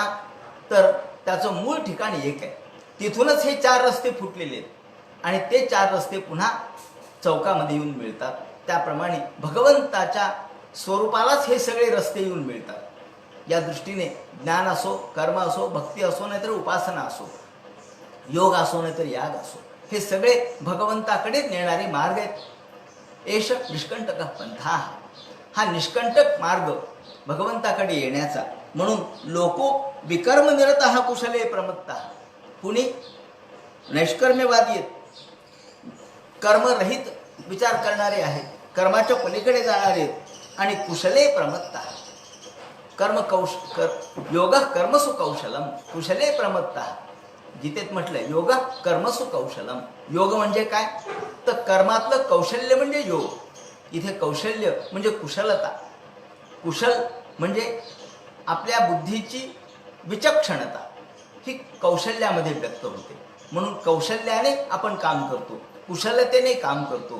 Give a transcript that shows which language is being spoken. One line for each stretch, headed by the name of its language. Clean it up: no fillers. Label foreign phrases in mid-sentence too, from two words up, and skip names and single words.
Marathi: तर त्याचं मूळ ठिकाणी एक आहे. तिथूनच हे चार रस्ते फुटलेले आहेत आणि ते चार रस्ते पुन्हा चौकामध्ये येऊन मिळतात. त्याप्रमाणे भगवंताच्या स्वरूपालाच हे सगळे रस्ते येऊन मिळतात. या दृष्टीने ज्ञान असो, कर्म असो, भक्ती असो, नाहीतर उपासना असो, योग असो नाहीतर याग असो, हे सगळे भगवंताकडे नेणारे मार्ग आहेत.
Sanskrit: एष निष्कंटक पंथा.
Marathi: हा निष्कंटक मार्ग भगवंताकडे येण्याचा.
Sanskrit: म्हणून लोको विकर्म निरतः कुशले प्रमत्तः.
Marathi: कुणी नैष्कर्म्यवादी आहेत, कर्मरहित विचार करणारे आहेत, कर्माच्या पलीकडे जाणारे आहेत आणि
Sanskrit: कुशले प्रमत्तः. योग कर्मसु कौशलम कुशले प्रमत्तः.
Marathi: गीतेत म्हटलंय
Sanskrit: योग कर्मसु कौशलम.
Marathi: योग म्हणजे काय? तर कर्मातलं कौशल्य म्हणजे योग. इथे कौशल्य म्हणजे कुशलता. कुशल म्हणजे आपल्या बुद्धीची विचक्षणता ही कौशल्यामध्ये व्यक्त होते. म्हणून कौशल्याने आपण काम करतो, कुशलतेने काम करतो.